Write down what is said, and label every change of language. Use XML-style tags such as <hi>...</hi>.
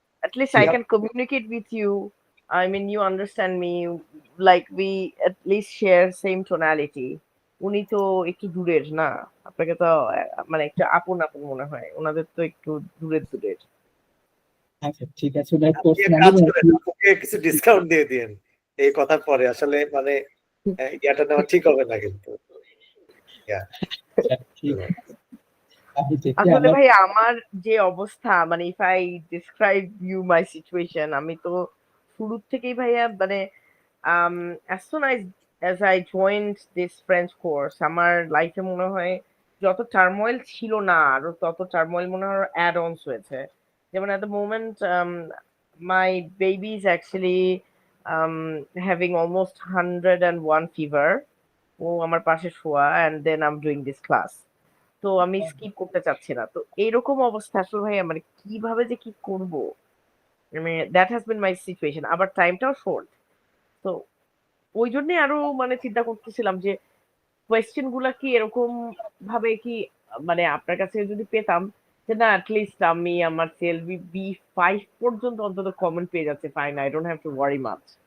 <en>At least I can communicate with you. I mean, you understand me. Like we at least share same tonality.</en> <bn>উনি তো একটু দূরের না, আপনাকে তো মানে একটু আপন আপন মনে হয়, ওনাদের তো একটু দূরের দূরের। আচ্ছা ঠিক আছে, ওনার আপনি এক কোশ্চেন আমি কাজ করেন, আমাকে কিছু ডিসকাউন্ট দিয়ে দিন এই কথার পরে, আসলে মানে ইয়াটা নেওয়া ঠিক হবে না কিন্তু।</bn> <en>Yeah.</en> <bn>আচ্ছা, ঠিক আছে। আমি দেখি আসলে আমার ভাই আমার যে অবস্থা, মানে</bn> <en>if I describe you my situation,</en> <bn>আমি তো শুরু থেকেই ভাইয়া মানে</bn> <en>as soon as I joined this French course,</en> <bn>আমার লাইফে মনে হয় যত টার্মোইল ছিল না আরো তত টার্মোইল মনে হয় অ্যাড অনস হয়েছে।</bn> <en>যেমন at the moment my baby is actually having almost 101 fever.</en> <bn>ও আমার পাশে শোয়া</bn> <en>and then I'm doing this class.</en> <bn>তো আমি স্কিপ করতে চাচ্ছি না। তো এইরকম অবস্থা আসলে ভাইয়া মানে কিভাবে যে কি করব? মানে</bn> <en>That has been my situation.</en> <bn>আবার টাইমটাও শর্ট। তো ওইজন্যই আরো মানে চিন্তা করতেছিলাম যে কোয়েশ্চেন গুলা কি এরকম ভাবে কি মানে আপনার কাছে যদি পেতাম যে না লিস্ট আমি আমার সিএলবি বি5 পর্যন্ত অন্তত কমন পেয়ে যাচ্ছে,</bn> <en>Fine, I don't have to worry much.</en>